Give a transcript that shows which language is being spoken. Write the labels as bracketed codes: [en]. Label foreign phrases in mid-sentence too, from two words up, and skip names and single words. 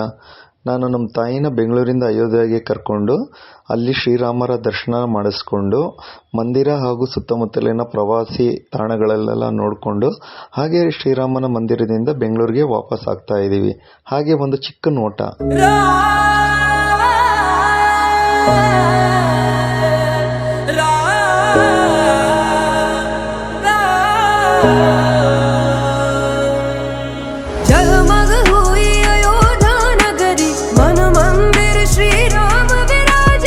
[kn] ನಾನು ನಮ್ಮ ತಾಯಿನ ಬೆಂಗಳೂರಿಂದ ಅಯೋಧ್ಯೆಗೆ ಕರ್ಕೊಂಡು ಅಲ್ಲಿ ಶ್ರೀರಾಮರ ದರ್ಶನ ಮಾಡಿಸ್ಕೊಂಡು ಮಂದಿರ ಹಾಗೂ ಸುತ್ತಮುತ್ತಲಿನ ಪ್ರವಾಸಿ ತಾಣಗಳಲ್ಲೆಲ್ಲ ನೋಡಿಕೊಂಡು ಹಾಗೆ ಶ್ರೀರಾಮನ ಮಂದಿರದಿಂದ ಬೆಂಗಳೂರಿಗೆ ವಾಪಸ್ ಆಗ್ತಾ ಇದ್ದೀವಿ. ಹಾಗೆ ಒಂದು ಚಿಕ್ಕ ನೋಟ. [hi] जगमग हुई अयोध्या नगरी, मन मंदिर श्री राम विराजे।